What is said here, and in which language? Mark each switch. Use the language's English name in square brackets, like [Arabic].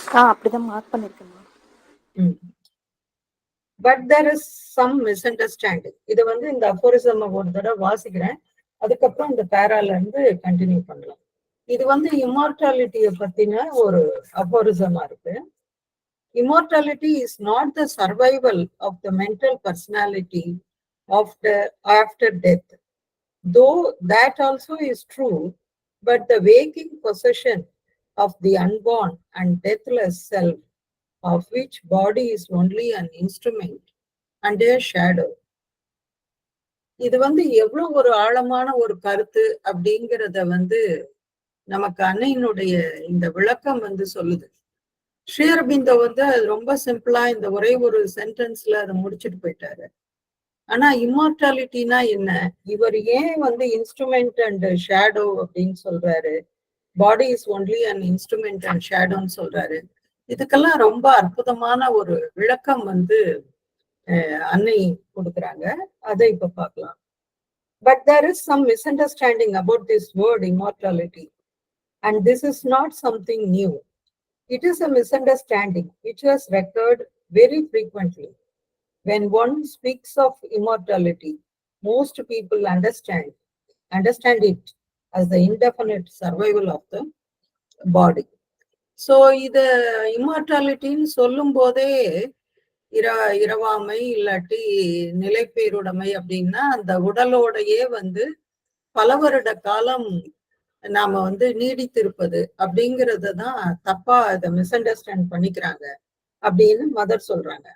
[Tamil] அப்படிதான் mark பண்ணிருக்கேம்மா. [English] But there is some misunderstanding. [Tamil] இதை வந்து இந்த அஃபோரிசம் ஒரு தடவை வாசிக்கிறேன், அதுக்கப்புறம் இந்த பேரால இருந்து கண்டினியூ பண்ணலாம். இது வந்து இம்மார்டாலிட்டியை பத்தின ஒரு அஃபோரிசமா இருக்கு. [English] Immortality is not the survival of the mental personality after death, though that also is true, but the waking possession of the unborn and deathless self, of which body is only an instrument and a shadow. [Tamil] இது வந்து எவ்வளவு ஒரு ஆழமான ஒரு கருத்து அப்படிங்கிறத வந்து நமக்கு அன்னையினுடைய இந்த விளக்கம் வந்து சொல்லுது. ஸ்ரீ அரபிந்தோ வந்து அது ரொம்ப சிம்பிளா இந்த ஒரே ஒரு சென்டென்ஸ்ல அதை முடிச்சுட்டு போயிட்டாரு. ஆனா இம்மார்டாலிட்டினா என்ன, இவர் ஏன் வந்து [English] instrument and shadow [Tamil] அப்படின்னு சொல்றாரு, [English] body is only and instrument and ஷேடோன்னு [Tamil] சொல்றாரு, இதுக்கெல்லாம் ரொம்ப அற்புதமான ஒரு விளக்கம் வந்து அன்னை கொடுக்குறாங்க. அதை இப்ப பார்க்கலாம். [English] But there is some misunderstanding about this word immortality, and this is not something new. It is a misunderstanding which was recurred very frequently. When one speaks of immortality, most people understand it as the indefinite survival of the body. [Tamil] So, இது இம்மார்டாலிட்டின்னு சொல்லும் போதே இரவாமை இல்லாட்டி நிலைப்பேருடைமை அப்படின்னா அந்த உடலோடையே வந்து பல வருட காலம் நாம வந்து நீடித்திருப்பது அப்படிங்கறத தான் தப்பா இதை மிஸ் அண்டர்ஸ்டாண்ட் பண்ணிக்கிறாங்க அப்படின்னு மதர் சொல்றாங்க.